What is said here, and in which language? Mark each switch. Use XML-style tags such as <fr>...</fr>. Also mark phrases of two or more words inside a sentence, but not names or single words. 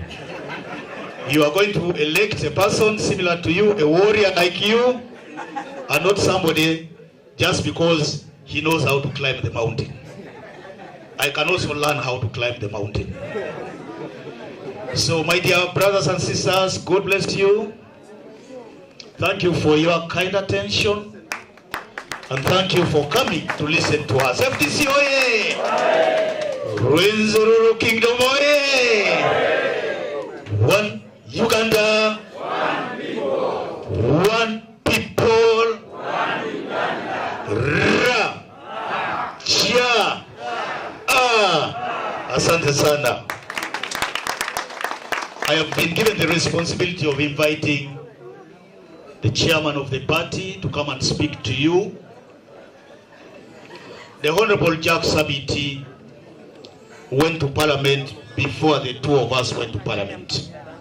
<en>You are going to elect a person similar to you, a warrior like you, and not somebody just because he knows how to climb the mountain. I can also learn how to climb the mountain. So my dear brothers and sisters, God bless you. Thank you for your kind attention. And thank you for coming to listen to us. FDC oye! Rwenzururu Kingdom oye! One Uganda. One people. One people. One Uganda. Ra. Chia.</en> <sw>Asante sana.</sw> <en>I have been given the responsibility of inviting the chairman of the party to come and speak to you. The Honorable Jack Sabiti went to Parliament before the two of us went to Parliament.</en>